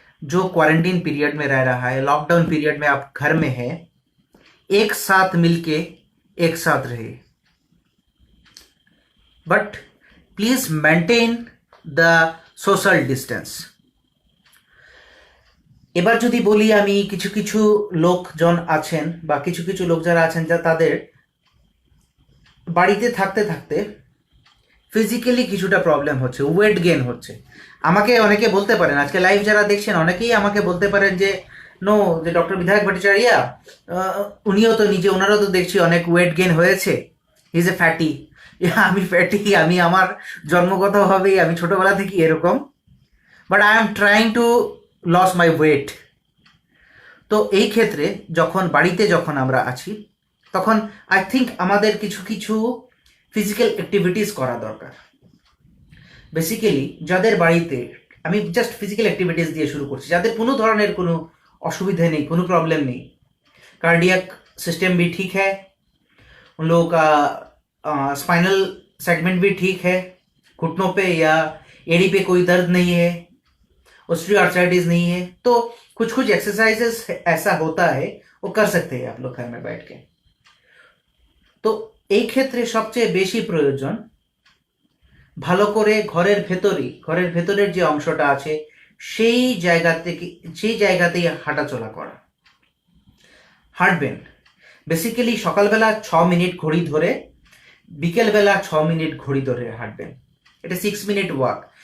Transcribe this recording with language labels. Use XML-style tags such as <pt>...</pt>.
<hi>जो quarantine period में रह रहा है, लॉकडाउन पीरियड में आप घर में हैं, एक साथ मिलके एक साथ रहिए,</hi> <en>But please maintain the social distance.</en> <bn>এবার যদি বলি, আমি কিছু লোকজন আছেন বা কিছু লোক যারা আছেন যা তাদের বাড়িতে থাকতে থাকতে ফিজিক্যালি কিছুটা প্রবলেম হচ্ছে, ওয়েট গেইন হচ্ছে। আমাকে অনেকে বলতে পারেন, আজকে লাইভ যারা দেখছেন অনেকেই আমাকে বলতে পারেন যে নো, যে ডক্টর বিধায়ক ভট্টাচার্য উনিও তো নিজে, ওনারও তো দেখছি অনেক ওয়েট গেইন হয়েছে,</bn> <en>Is a fatty.</en> <bn>আমি ফ্যাটি, আমি আমার জন্মগতভাবেই আমি ছোটবেলা থেকে এরকম,</bn> <en>But I am trying to loss my weight.</en> <bn>তো এই ক্ষেত্রে যখন আমরা আছি তখন</bn> <en>I think</en> <bn>আমাদের কিছু ফিজিক্যাল অ্যাক্টিভিটিস করা দরকার। বেসিক্যালি যাদের বাড়িতে, আমি জাস্ট ফিজিক্যাল অ্যাক্টিভিটিস দিয়ে শুরু করছি, যাদের কোনো ধরনের কোনো অসুবিধা নেই,</bn> <hi>কোনো प्रॉब्लम नहीं, कार्डियक सिस्टम भी ठीक है, उन लोगों का स्पाइनल सेगमेंट भी ठीक है, घुटनों पे या एड़ी पे कोई दर्द नहीं है, ऑस्टियोआर्थराइटिस नहीं है, तो कुछ एक्सरसाइजेस ऐसा होता है वो कर सकते हैं आप लोग घर में बैठ के। तो</hi> <bn>এই ক্ষেত্রে সবচেয়ে বেশি প্রয়োজন ভালো করে ঘরের ভেতরের যে অংশটা আছে সেই জায়গাতেই হাঁটাচলা করা। হাঁটবেন বেসিক্যালি সকালবেলা 6 মিনিট ঘড়ি ধরে, বিকেলবেলা 6 মিনিট ঘড়ি ধরে হাঁটবেন। এটা 6 মিনিট ওয়াক।</bn>